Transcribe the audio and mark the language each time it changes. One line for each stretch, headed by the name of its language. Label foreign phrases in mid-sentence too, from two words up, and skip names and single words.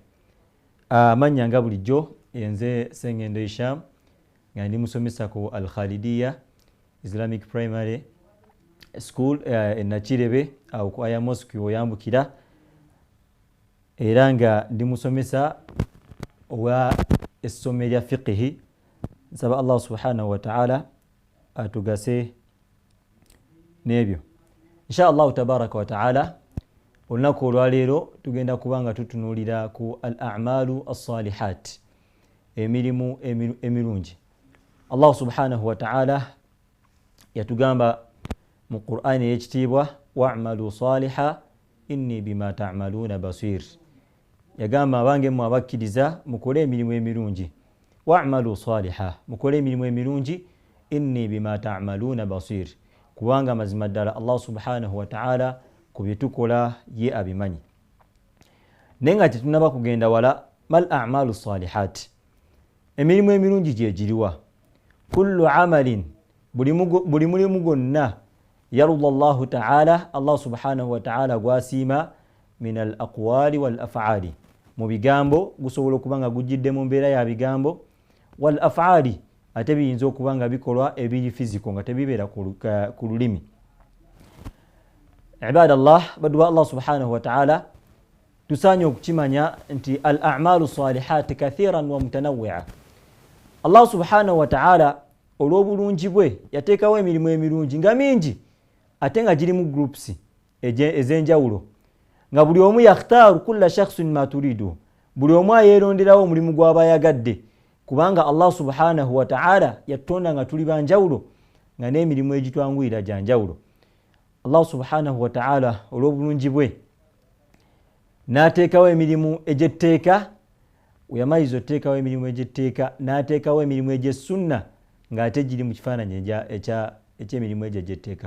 Ganda: Amanya nga bulijjo enze Sengendo Isham nga ndi musomesa ku Al Khalidiya Islamic Primary School Nakirebe au ku Aya Mosque oyambukira era nga ndi musomesa wa essomero lya fiqhi.
Arabic: Nsaba الله سبحانه وتعالى
Ganda: atugase n'ebyo
Arabic: إن شاء الله تبارك وتعالى.
Ganda: Olunaku olwaleero tugenda kubanga tutunuulira ku
Arabic: الأعمال الصالحات,
Ganda: emirimu emirungi.
Arabic: الله سبحانه وتعالى
Ganda: yatugamba mu Qur'ani ey'ekitiibwa
Arabic: واعملوا صالحا إني بما تعملون بصير.
Ganda: Yagamba abange mu abakkiriza mukole emirimu emirungi,
Arabic: واعملوا صالحا
Ganda: mukole emirimu emirungi,
Arabic: إني بما تعملون بصير,
Ganda: kubanga mazima ddala
Arabic: الله سبحانه وتعالى
Ganda: kubyetukola ye abimanyi. Nenga tetunaba kugenda
Arabic: ولا ما الأعمال الصالحات,
Ganda: emirimu emirungi gye giriwa?
Arabic: كل عمل,
Ganda: buli mulimu gwonna
Arabic: يرضاه الله تعالى الله سبحانه وتعالى gwasiima من الأقوال والأفعال,
Ganda: mu bigambo gusobola okuba nga gujjidde mu mbeera ya bigambo,
Arabic: والأفعال
Ganda: ate biyinza okuba nga bikolwa ebiri fiziko nga tebibeera ku lulimi.
Arabic: عباد الله بدوا الله سبحانه وتعالى تساني وكتمانيا انت الأعمال الصالحات كثيرا ومتنوعة. الله سبحانه وتعالى ولو
Ganda: بلونجبwe yatekawo emirimu emirungi nga mingi ate nga giri mu groups ezenjawulo nga buli omu
Arabic: يختار كل شخص ما تريد,
Ganda: buli omu ayeronderawo omulimu gw'abayagadde kubanga
Arabic: الله سبحانه وتعالى
Ganda: yatonda nga tuli banjawulo nga n'emirimu egitwanguyira janjawulo.
Arabic: الله سبحانه وتعالى
Ganda: olw'obulungi bwe n'ateekawo emirimu egy'etteeka, weyamaliza oteekawo emirimu egy'etteeka n'ateekawo emirimu egy'essunna ng'ate giri mu kifaananyi eky'emirimu egyo egy'etteeka.